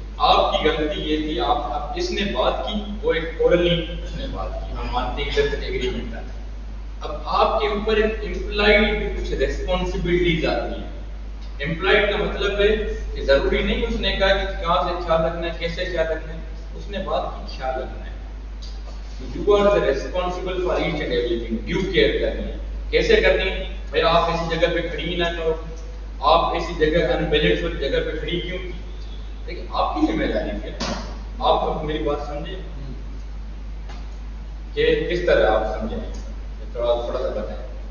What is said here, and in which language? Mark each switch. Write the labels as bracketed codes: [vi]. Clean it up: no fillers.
[ur] آپ کی غلطی یہ تھی آپ اس نے بات کی وہ ایک اورلی اس نے بات کی ہم مانتے ہیں ادھر تک ایگریمنٹ ہے. اب آپ کے اوپر ایک امپلائڈ بھی کچھ ریسپانسبلٹیز آتی ہیں. امپلائڈ کا مطلب ہے کہ ضروری نہیں اس نے کہا کہ کہاں سے خیال رکھنا ہے کیسے خیال رکھنا ہے. اس نے بات کی خیال رکھنا ہے. [en] You are the responsible for each and everything. [ur] Due care کرنی ہے. کیسے کرنی ہے بھائی آپ ایسی جگہ پہ کھڑی نہ کرو. آپ ایسی جگہ انبیلنس والی جگہ پہ کھڑی کیوں کی لیکن آپ کی ذمہ داری ہے. آپ میری بات سمجھیں کہ کس طرح آپ سمجھیں تھوڑا سا بتائیں.